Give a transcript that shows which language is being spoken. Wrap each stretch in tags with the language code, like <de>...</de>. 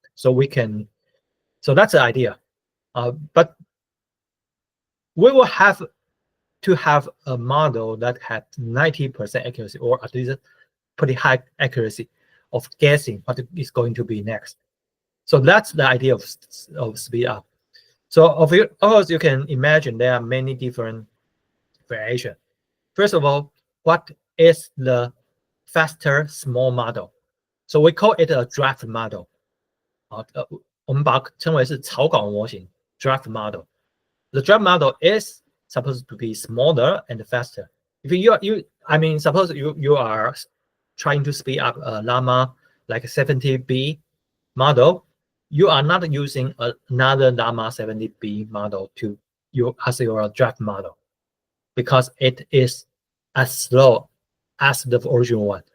<en>So we can, so that's the idea. But we will have to have a model that had 90% accuracy, or at least pretty high accuracy of guessing what is going to be next. So that's the idea of speed up. So of course, you can imagine there are many different variations. First of all, what is the faster small model? So we call it a draft model.</en> <zh>我们把它称为是草稿模型 draft model.</zh> <en>The draft model is supposed to be smaller and faster. If I mean, suppose you are trying to speed up a Llama like 70B model, you are not using another Llama 70B model as your draft model, because it is as slow as the original one.</en>